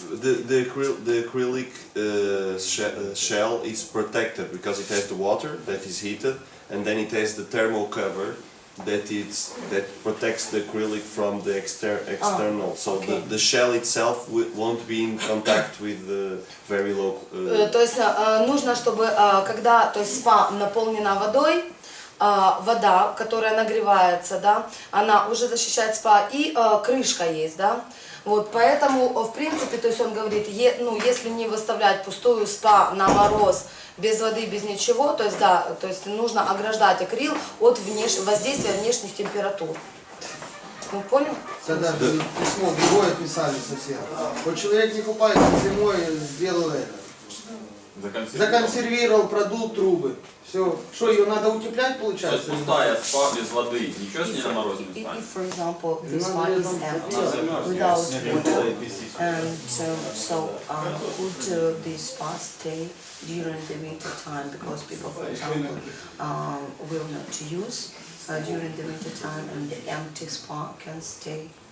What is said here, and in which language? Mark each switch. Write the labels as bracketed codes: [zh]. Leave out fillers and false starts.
[en] The acrylic shell is protected because it has the water that is heated, and then it has the thermal cover that protects the acrylic from the external. So okay. the shell itself won't be in contact with the very low. [ru] То есть нужно, чтобы когда, то есть спа наполнена водой, вода, которая нагревается, да, она уже защищает спа, и крышка есть, да. Вот, поэтому, в принципе, то есть он говорит, ну, если не выставлять пустую спа на мороз, без воды, без ничего, то есть, да, то есть нужно ограждать акрил от воздействия внешних температур. Ну, понял? Тогда письмо другое писали совсем. Вот человек не купается зимой, сделал это. Законсервировал продукт трубы. Все. Что, ее надо утеплять, То есть получается? пустая спа без воды, ничего с ней на морозе не станет? [en] If, for example, the spa is empty without water, and so could the spa stay during the winter time, because people, for example, will not use during the winter time, and the empty spa can stay?